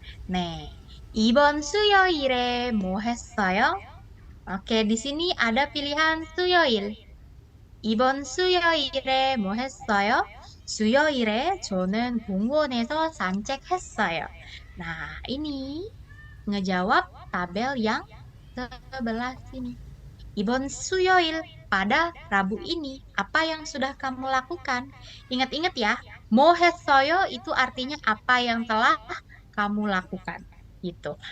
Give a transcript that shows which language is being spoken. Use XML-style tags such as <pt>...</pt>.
<ko>Nih, 이번 수요일에 뭐 했어요?</ko> <id>Oke, di sini ada pilihan 수요일.</id> <ko>이번 수요일에 뭐 했어요? 수요일에 저는 공원에서 산책했어요.</ko> <id>Nah, ini ngejawab tabel yang sebelah sini.</id> <ko>Ibon suyoil,</ko> <id>pada Rabu ini, apa yang sudah kamu lakukan? Ingat-ingat ya, mohesoyo itu artinya apa yang telah kamu lakukan. Gitu.</id>